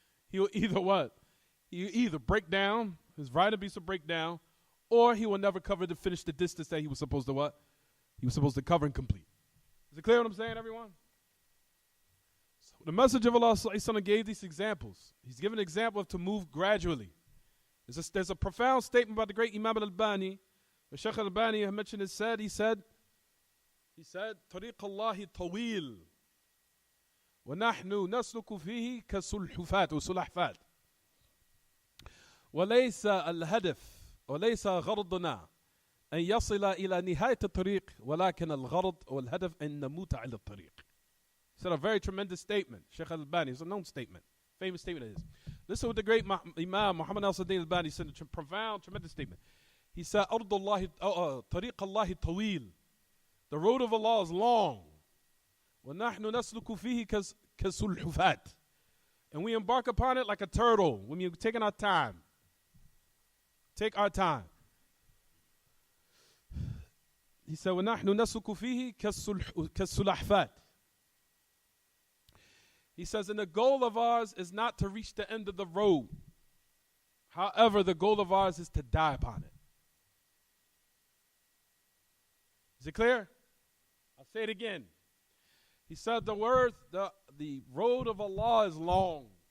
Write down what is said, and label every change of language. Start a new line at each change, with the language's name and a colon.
English: He'll either what? He'll either break down, his riding beast will break down, or he will never finish the distance that he was supposed to what? He was supposed to cover and complete. Is it clear what I'm saying, everyone? So the message of Allah gave these examples. He's given an example of to move gradually. There's a profound statement by the great Imam al-Albani. The Shaykh al-Albani mentioned he said,
Arabic: طريق الله طويل ونحن نسلك فيه كسلحفات وسلحفات وليس الهدف وليس غرضنا أن يصل إلى نهاية الطريق ولكن الغرض والهدف أن نموت على الطريق.
English: He said a very tremendous statement. Shaykh al-Albani, it's a known statement, famous statement it is. Listen what the great Imam Muhammad al-Sadin al-Albani said, a profound, tremendous statement. He said,
Arabic: طريق الله طويل.
English: The road of Allah is long.
Arabic: وَنَحْنُ نَسْلُكُ فِيهِ كَسُلْحُفَاتٍ.
English: And we embark upon it like a turtle when we're taking our time. Take our time. He said,
Arabic: وَنَحْنُ نَسْلُكُ فِيهِ كَالسُّلَحْفَاتِ.
English: He says, and the goal of ours is not to reach the end of the road. However, the goal of ours is to die upon it. Is it clear? I'll say it again. He said the road of Allah is long.